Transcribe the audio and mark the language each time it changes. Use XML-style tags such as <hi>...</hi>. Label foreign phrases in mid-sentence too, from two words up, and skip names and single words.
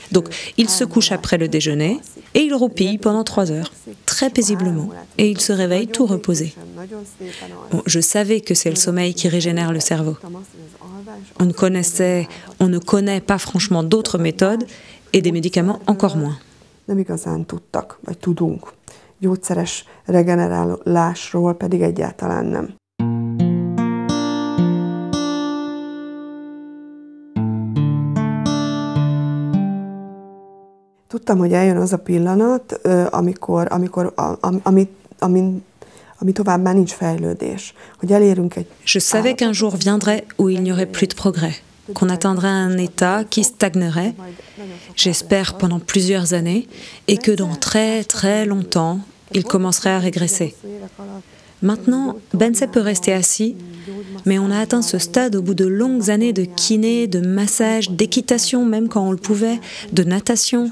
<fr>Donc, il se couche après le déjeuner et il roupille pendant 3 heures, très paisiblement, et il se réveille tout reposé. Bon, je savais que c'est le sommeil qui régénère le cerveau. On ne connaît pas franchement d'autres méthodes et des médicaments encore moins.</fr> <hu>Nem igazán tudtak, vagy tudunk. Gyógyszeres regenerálásról pedig egyáltalán nem. Tudtam, hogy eljön az a pillanat, ami tovább már nincs fejlődés, hogy elérünk egy...</hu> <fr>Je savais qu'un jour viendrait où il n'y aurait plus de progrès, qu'on atteindrait un état qui stagnerait, j'espère pendant plusieurs années, et que dans très très longtemps, il commencerait à régresser. Maintenant, Bence peut rester assis, mais on a atteint ce stade au bout de longues années de kiné, de massage, d'équitation même quand on le pouvait, de natation.</fr>